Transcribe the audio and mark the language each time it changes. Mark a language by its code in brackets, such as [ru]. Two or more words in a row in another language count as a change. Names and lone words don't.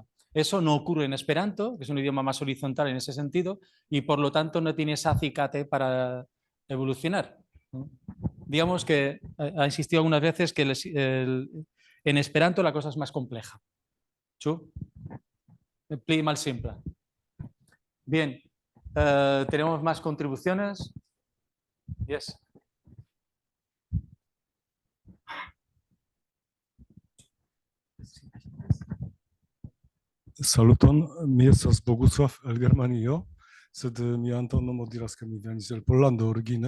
[es] Eso no ocurre en Esperanto, que es un idioma más horizontal en ese sentido, y por lo tanto no tiene ese acicate para evolucionar. Digamos que ha insistido algunas veces que en Esperanto la cosa es más compleja. [eo] ¿Chu? Pli mal simple. [es] Bien, tenemos más contribuciones. Yes. [eo] Saluton, mi estas Bogusław el Germanio, sed mia antaŭnomo diras ke mi venis el Pollando origine.